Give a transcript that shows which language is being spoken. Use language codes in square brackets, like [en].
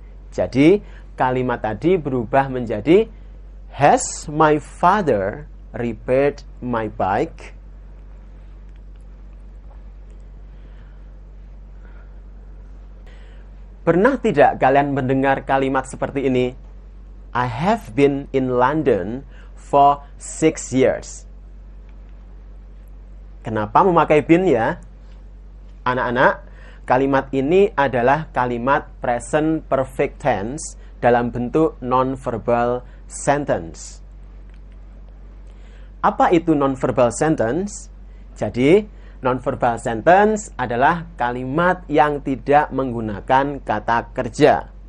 [id] Jadi, kalimat tadi berubah menjadi [en] has my father repaired my bike? [id] Pernah tidak kalian mendengar kalimat seperti ini? [en] I have been in London for 6 years. [id] Kenapa memakai been ya? Anak-anak, kalimat ini adalah kalimat present perfect tense dalam bentuk non-verbal sentence. Apa itu non-verbal sentence? Jadi, non-verbal sentence adalah kalimat yang tidak menggunakan kata kerja.